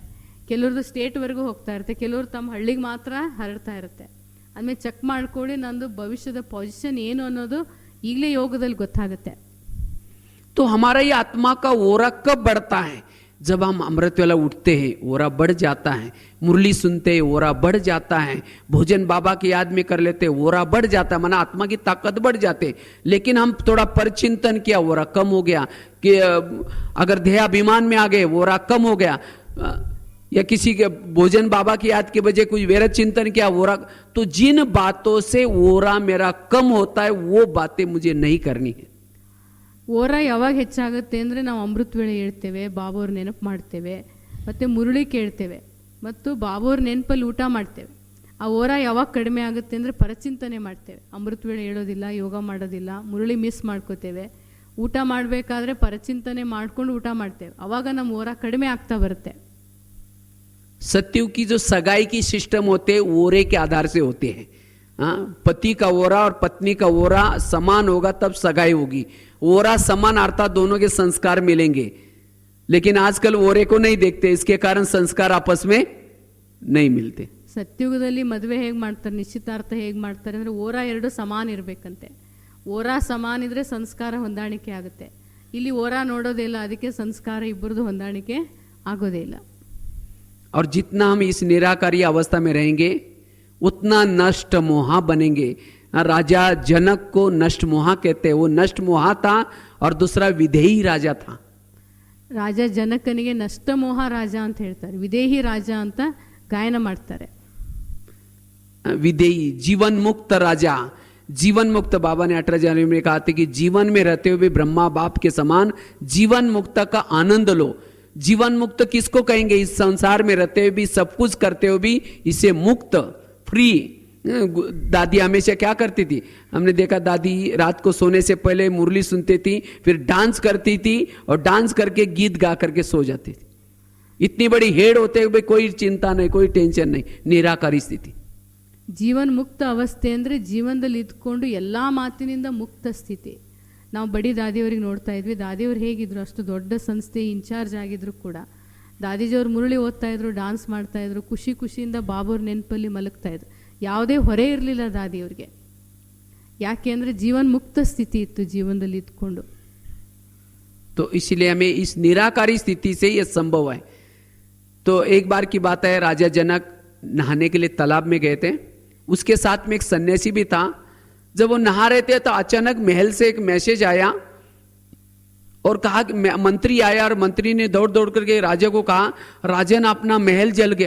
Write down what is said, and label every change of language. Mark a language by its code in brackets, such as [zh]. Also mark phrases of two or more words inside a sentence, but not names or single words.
[kn] ಕೆಲವ್ರದ್ದು ಸ್ಟೇಟ್ವರೆಗೂ ಹೋಗ್ತಾ ಇರುತ್ತೆ, ಕೆಲವರು ತಮ್ಮ ಹಳ್ಳಿಗೆ ಮಾತ್ರ ಹರಡ್ತಾ ಇರುತ್ತೆ. ಆದಮೇಲೆ ಚೆಕ್ ಮಾಡ್ಕೊಳ್ಳಿ ನಂದು ಭವಿಷ್ಯದ ಪೊಸಿಷನ್ ಏನು ಅನ್ನೋದು ಈಗಲೇ ಯೋಗದಲ್ಲಿ ಗೊತ್ತಾಗುತ್ತೆ. [hi] तो हमारा ये आत्मा का ओरा कब बढ़ता है? जब हम अमृत वेला उठते हैं, ओरा बढ़ जाता है. मुरली सुनते हैं, ओरा बढ़ जाता है. भोजन बाबा की याद में कर लेते, ओरा बढ़ जाता है, माना आत्मा की ताकत बढ़ जाते. लेकिन हम थोड़ा परचिंतन किया, ओरा कम हो गया. कि अगर देहाभिमान में आ गए, ओरा कम हो गया. या किसी के भोजन बाबा की याद के बजाय कुछ वेरत चिंतन किया, ओरा. तो जिन बातों से ओरा मेरा कम होता है, वो बातें मुझे नहीं करनी है. [kn] ಓರ ಯಾವಾಗ ಹೆಚ್ಚಾಗುತ್ತೆ ಅಂದರೆ ನಾವು ಅಮೃತ ವೇಳೆ ಹೇಳ್ತೇವೆ, ಬಾಬೋರ್ ನೆನಪು ಮಾಡ್ತೇವೆ, ಮತ್ತು ಮುರುಳಿ ಕೇಳ್ತೇವೆ, ಮತ್ತು ಬಾಬೋರ್ ನೆನಪಲ್ಲಿ ಊಟ ಮಾಡ್ತೇವೆ. ಆ ಓರ ಯಾವಾಗ ಕಡಿಮೆ ಆಗುತ್ತೆ ಅಂದರೆ ಪರಚಿಂತನೆ ಮಾಡ್ತೇವೆ. ಅಮೃತ ವೇಳೆ ಹೇಳೋದಿಲ್ಲ, ಯೋಗ ಮಾಡೋದಿಲ್ಲ, ಮುರುಳಿ ಮಿಸ್ ಮಾಡ್ಕೋತೇವೆ. ಊಟ ಮಾಡಬೇಕಾದ್ರೆ ಪರಚಿಂತನೆ ಮಾಡ್ಕೊಂಡು ಊಟ ಮಾಡ್ತೇವೆ, ಅವಾಗ ನಮ್ಮ ಓರ ಕಡಿಮೆ ಆಗ್ತಾ ಬರುತ್ತೆ. [hi] सत्युग की जो सगाई की सिस्टम होते हैं, ओरे के आधार से होते हैं. पति का ओरा और पत्नी का ओरा समान होगा तब सगाई होगी. ओरा समान अर्थात दोनों के संस्कार मिलेंगे. लेकिन आजकल ओरे को नहीं देखते, इसके कारण संस्कार आपस में नहीं मिलते. [kn] ಸತ್ಯುಗದಲ್ಲಿ ಮದುವೆ ಹೇಗೆ ಮಾಡ್ತಾರೆ, ನಿಶ್ಚಿತಾರ್ಥ ಹೇಗೆ ಮಾಡ್ತಾರೆ ಅಂದರೆ ಓರ ಎರಡು ಸಮಾನ ಇರಬೇಕಂತೆ. ಓರ ಸಮಾನ ಇದ್ರೆ ಸಂಸ್ಕಾರ ಹೊಂದಾಣಿಕೆ ಆಗುತ್ತೆ. ಇಲ್ಲಿ ಓರ ನೋಡೋದೇ ಇಲ್ಲ, ಅದಕ್ಕೆ ಸಂಸ್ಕಾರ ಇಬ್ಬರದು ಹೊಂದಾಣಿಕೆ ಆಗೋದೇ ಇಲ್ಲ. [hi] और जितना हम इस निराकारी अवस्था में रहेंगे, उतना नष्ट मोहा बनेंगे. राजा जनक को नष्ट मोहा कहते हैं. वो नष्ट मोहा था और दूसरा विधेयी राजा था. [kn] ರಾಜ ಜನಕನಿಗೆ ನಷ್ಟ ಮೋಹ ರಾಜ ಅಂತ ಹೇಳ್ತಾರೆ, ವಿದೇಹಿ ರಾಜ ಅಂತ ಗಾಯನ ಮಾಡ್ತಾರೆ. [hi] विधेयी जीवन मुक्त राजा. जीवन मुक्त, बाबा ने 18 जनवरी में कहा था कि जीवन में रहते हुए ब्रह्मा बाप के समान जीवन मुक्त का आनंद लो. जीवन मुक्त किसको कहेंगे? इस संसार में रहते हुए भी, सब कुछ करते हुए भी, इसे मुक्त, फ्री, दादी हमेशा क्या करती थी, हमने देखा दादी रात को सोने से पहले मुरली सुनती थी, फिर डांस करती थी और डांस करके गीत गा करके सो जाती थी। इतनी बड़ी हेड होते हुए कोई चिंता नहीं, कोई टेंशन नहीं, निराकारी स्थिति। [kn] ಜೀವನ್ ಮುಕ್ತ ಅವಸ್ಥೆ ಅಂದರೆ ಜೀವನದಲ್ಲಿ ಇದ್ಕೊಂಡು ಎಲ್ಲ ಮಾತಿನಿಂದ ಮುಕ್ತ ಸ್ಥಿತಿ. ನಾವು ಬಡಿ ದಾದಿಯವರಿಗೆ ನೋಡ್ತಾ ಇದ್ವಿ, ದಾದಿಯವರು ಹೇಗಿದ್ರು, ಅಷ್ಟು ದೊಡ್ಡ ಸಂಸ್ಥೆ ಇನ್ಚಾರ್ಜ್ ಆಗಿದ್ರು ಕೂಡ ದಾದಿಜಿಯವರು ಮುರಳಿ ಓದ್ತಾ ಇದ್ರು, ಡಾನ್ಸ್ ಮಾಡ್ತಾ ಇದ್ರು, ಖುಷಿ ಖುಷಿಯಿಂದ ಬಾಬುವ್ರ ನೆನಪಲ್ಲಿ ಮಲಗ್ತಾ ಇದ್ರು. ಯಾವುದೇ ಹೊರೆ ಇರಲಿಲ್ಲ ದಾದಿಯವ್ರಿಗೆ. ಯಾಕೆ ಅಂದರೆ ಜೀವನ್ ಮುಕ್ತ ಸ್ಥಿತಿ ಇತ್ತು ಜೀವನದಲ್ಲಿ ಇದ್ಕೊಂಡು. [hi] तो इसलिए हमें इस निराकारी स्थिति से यह संभव है। तो एक बार की बात है, राजा जनक नहाने के लिए तालाब में गए थे, उसके साथ में एक सन्यासी भी था। जब वो नहा रहे थे तो अचानक महल से एक मैसेज आया और कहा कि मंत्री आया, और मंत्री ने दौड़ दौड़ करके राजा को कहा, राजन अपना महल जल गया।